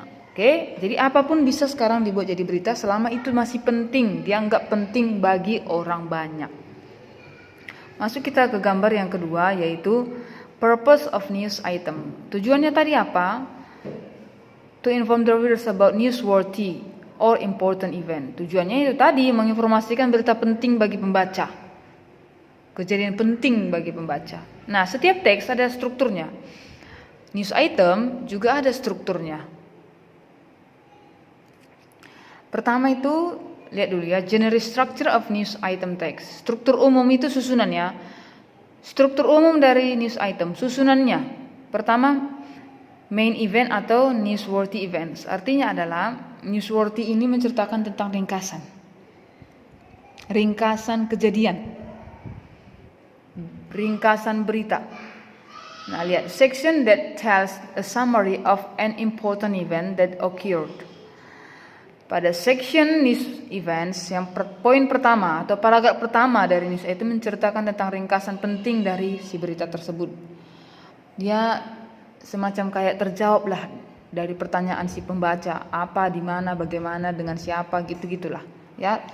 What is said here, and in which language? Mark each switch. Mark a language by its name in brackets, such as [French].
[Indonesian] Oke, jadi apapun bisa sekarang dibuat jadi berita selama itu masih penting, dianggap penting bagi orang banyak. Masuk kita ke gambar yang kedua, yaitu [English] purpose of news item. [Indonesian] Tujuannya tadi apa? [English] To inform the readers about newsworthy or important event. [Indonesian] Tujuannya itu tadi, menginformasikan berita penting bagi pembaca, kejadian penting bagi pembaca. Nah, setiap teks ada strukturnya. News item juga ada strukturnya. Pertama itu, lihat dulu ya, [English] general structure of news item text. [Indonesian] Struktur umum itu susunannya. Struktur umum dari news item, susunannya. Pertama, main event atau newsworthy events. Artinya adalah newsworthy ini menceritakan tentang ringkasan kejadian, ringkasan berita. Nah, lihat, [English] section that tells a summary of an important event that occurred. [Indonesian] Pada section news events, yang poin pertama atau paragraf pertama dari news itu menceritakan tentang ringkasan penting dari si berita tersebut. Dia semacam kayak terjawab lah dari pertanyaan si pembaca, apa, di mana, bagaimana, dengan siapa, gitu-gitulah ya.